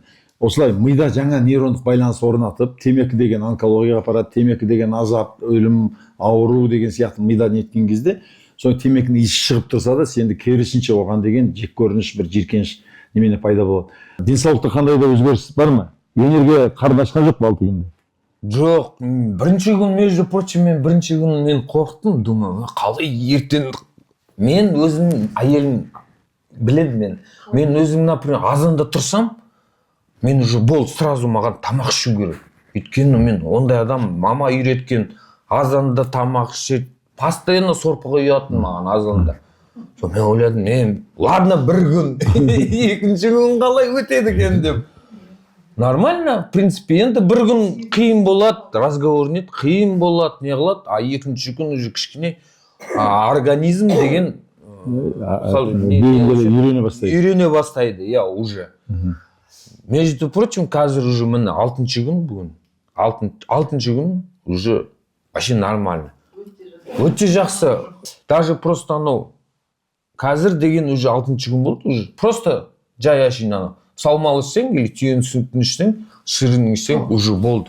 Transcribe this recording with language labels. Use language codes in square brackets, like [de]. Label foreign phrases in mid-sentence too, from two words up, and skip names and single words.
[kk] Осылай мида жаңа нейрондық байланыс орнатып, темекі деген онкологияға апарады, темекі деген азап, өлім, ауру деген сияқты мида неткен кезде, соң темекінің иісі шығып тұрса да сенде керісінше оған деген жек көрініш, бір жиіркеніш немене пайда болады. Денсаулықта қандай да өзгеріс бар ма? Энергия қарын ашқан жоқ па 6 күнде? Жоқ, бірінші күн, [ru] между прочим, [kk] бірінші күн мен қорықтым, думаю, қалай ертең мен өзім әйелім біледі мен өзім, например, азанда тұрсам, мен уже болды, сразу маған тамақ ішу керек. Өйткені мен ондай адам, мама үйреткен, азанда тамақ ішеді, постоянно сорпаға ұятын маған азанда. Сол мен ойладым, ладно, бір күн, екінші күн қалай өтеді екен деп. [ru] Нормально, в принципе, [kk] енді бір күн қиын болады, [ru] разговор нет, [kk] қиын болады, не қылады, а екінші күн уже кішкене организм деген үйрене бастайды, [ru] я уже. Между прочим, [kk] қазір уже міне 6-шы күн бүгін. 6-шы күн [ru] уже вообще нормально. [kk] Өте жақсы. [ru] Даже просто [kk] анау қазір деген уже 6-шы күн болды уже. Просто жай ашин салмалы ішсең, или түйенің сүтін ішсең, шырынын ішсең, уже болды.